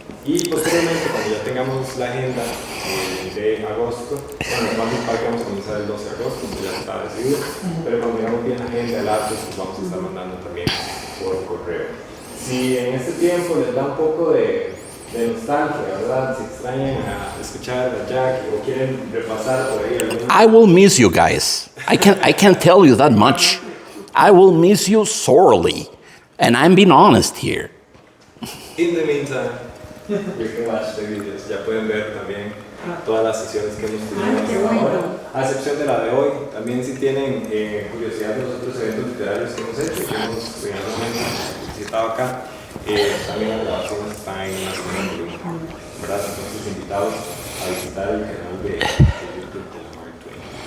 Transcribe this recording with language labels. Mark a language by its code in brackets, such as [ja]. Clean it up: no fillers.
[es] Y posteriormente, cuando ya tengamos la agenda de agosto, bueno, vamos a comenzar el 12 de agosto, pues ya está decidido, pero cuando tengamos bien la agenda del arte, pues vamos a estar mandando también por correo. Si en este tiempo les da un poco de nostalgia, ¿verdad? Si extrañan a escuchar a Jack o quieren repasar por ahí algunos... [en] I will miss you guys. I can't tell you that much. I will miss you sorely. And I'm being honest here. In the meantime, you can watch the videos. [es] Ya pueden ver también todas las sesiones que hemos tenido hasta ahora. A excepción de la de hoy. También si tienen curiosidad de los otros eventos literarios que hemos hecho, que hemos visitado acá, también las grabaciones están en la segunda columna, ¿verdad? Entonces invitados a visitar el canal de YouTube de la Mark Twain.